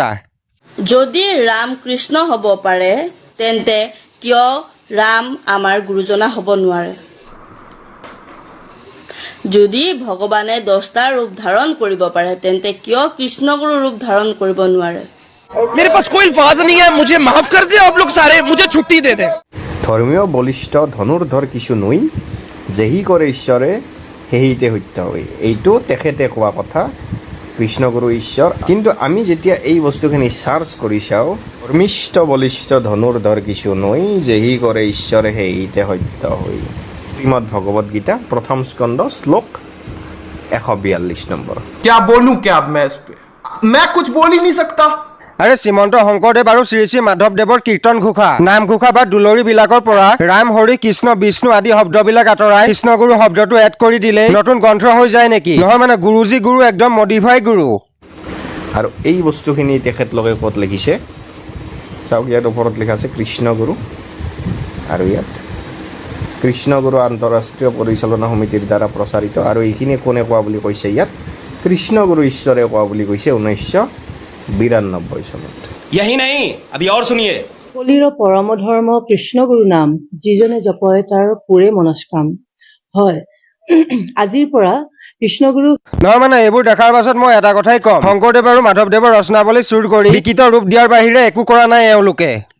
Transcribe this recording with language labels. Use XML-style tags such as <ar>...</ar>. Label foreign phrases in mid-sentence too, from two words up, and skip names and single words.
<as>যদি ৰাম কৃষ্ণ হ'ব পাৰে তেন্তে কিয় ৰাম আমাৰ গুৰুজনা হ'ব নোৱাৰে? যদি ভগৱানে 10টা ৰূপ ধাৰণ কৰিব পাৰে তেন্তে কিয় কৃষ্ণগুৰু ৰূপ ধাৰণ কৰিব নোৱাৰে?</as> <hi>मेरे पास कोई अल्फाज नहीं है, मुझे माफ कर दे आप लोग सारे, मुझे छुट्टी दे दे।</hi> <as>ধৰ্মীয় বলিষ্ঠ ধনুৰ্ধৰ কিছু নৈ, যেহি কৰে ঈশ্বৰে সেহিতে সত্য হৈ, এইটো তেখেতে কোৱা কথা, কৃষ্ণগুৰু ঈশ্বৰ। কিন্তু আমি যেতিয়া এই বস্তুখিনি চাৰ্চ কৰি চাওঁ, ধৰ্মিষ্ঠ বলিষ্ঠ ধনুৰ্ধৰ কিছু নৈ, যেহি কৰে ঈশ্বৰে সেহিতে সত্য হৈ। শ্ৰীমদ ভগৱত গীতা প্ৰথম স্কন্ধ শ্লোক 142 নম্বৰ।</as> <hi>क्या बोलूं क्या अब मैं इस पे, मैं कुछ बोल ही नहीं सकता।</hi> <as>আৰে শ্ৰীমন্ত শংকৰদেৱ আৰু শ্ৰী শ্ৰী মাধৱদেৱৰ কীৰ্তন ঘোষা, নাম ঘোষা বা দুলৰি বিলাকৰ পৰা ৰাম, হৰি, কৃষ্ণ, বিষ্ণু আদি শব্দবিলাক আঁতৰাই কৃষ্ণগুৰু শব্দটো এড কৰি দিলে নতুন গ্ৰন্থ হৈ যায় নেকি? নহয় মানে গুৰুজী গুৰু একদম মডিফাই গুৰু। আৰু এই বস্তুখিনি তেখেতলোকে ক'ত লিখিছে? চাওক ইয়াত ওপৰত লিখা আছে কৃষ্ণগুৰু আৰু ইয়াত কৃষ্ণগুৰু আন্তঃৰাষ্ট্ৰীয় পৰিচালনা সমিতিৰ দ্বাৰা প্ৰচাৰিত আৰু এইখিনি কোনে কোৱা বুলি কৈছে ইয়াত কৃষ্ণগুৰু ঈশ্বৰে কোৱা বুলি কৈছে 1992 চনত</as> <hi>यही नहीं अभी और सुनिए</hi> <as>কলিৰ পৰম ধৰ্ম কৃষ্ণগুৰু নাম যিজনে জপয় তাৰ পুৰে মনস্কাম হয় আজিৰ পৰা কৃষ্ণগুৰু নহয় মানে এইবোৰ দেখাৰ পাছত মই এটা কথাই কম শংকৰদেৱ আৰু মাধৱদেৱৰ ৰচনাৱলী চুৰ কৰি লিখিত ৰূপ দিয়াৰ বাহিৰে একো কৰা নাই এওঁলোকে</as>